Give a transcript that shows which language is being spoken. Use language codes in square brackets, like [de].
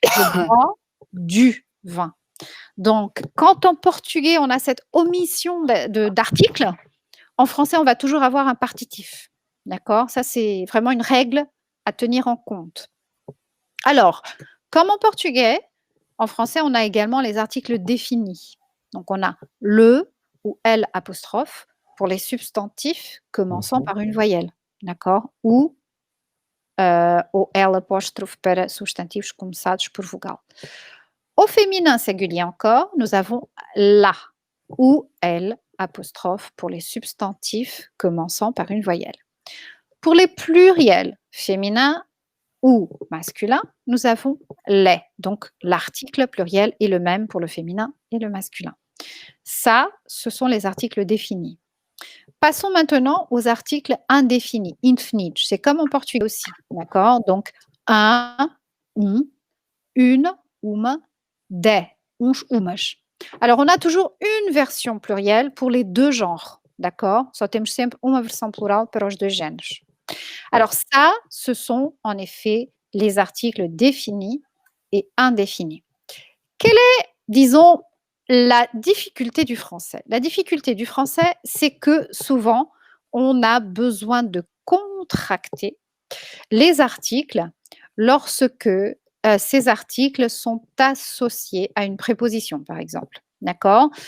[fr] Je bois du vin. Donc, quand en portugais, on a cette omission d'article, en français, on va toujours avoir un partitif. D'accord? Ça, c'est vraiment une règle à tenir en compte. Alors, comme en portugais, en français, on a également les articles définis. Donc, on a le ou L apostrophe pour les substantifs commençant par une voyelle. D'accord? [pt] Ou o L apóstrofe para substantivos começados por vogal. [fr] Au féminin singulier encore, nous avons la ou L apostrophe pour les substantifs commençant par une voyelle. Pour les pluriels féminins ou masculins, nous avons les. Donc, l'article pluriel est le même pour le féminin et le masculin. Ça, ce sont les articles définis. Passons maintenant aux articles indéfinis, infinite. C'est comme en portugais aussi, d'accord? Donc, un, une, uma, des, [pt] uns, umas. [fr] Alors, on a toujours une version plurielle pour les deux genres, d'accord? [pt] Só temos sempre uma versão plural para os dois géneros. [fr] Alors ça, ce sont en effet les articles définis et indéfinis. Quelle est, disons, la difficulté du français? La difficulté du français, c'est que souvent, on a besoin de contracter les articles lorsque ces articles sont associés à une préposition, par exemple. D'accord?